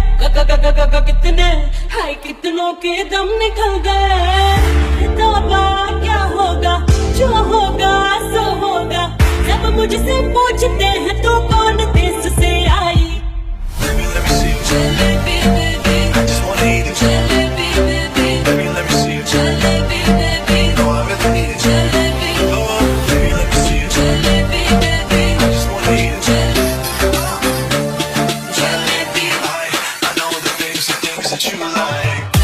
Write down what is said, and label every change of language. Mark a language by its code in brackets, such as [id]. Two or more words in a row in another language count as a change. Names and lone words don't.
[hi] कितने हाय कितनों के दम निकल गए। तौबा क्या होगा जो होगा सो होगा। जब मुझसे पूछते हैं तो कौन देश से आई। [en] जलेबी बेबी I just wanna eat it. जलेबी बेबी baby let me see it. जलेबी बेबी no I really need it. जलेबी oh baby let me see it. जलेबी बेबी I just wanna eat it. जलेबी I know the things that you like.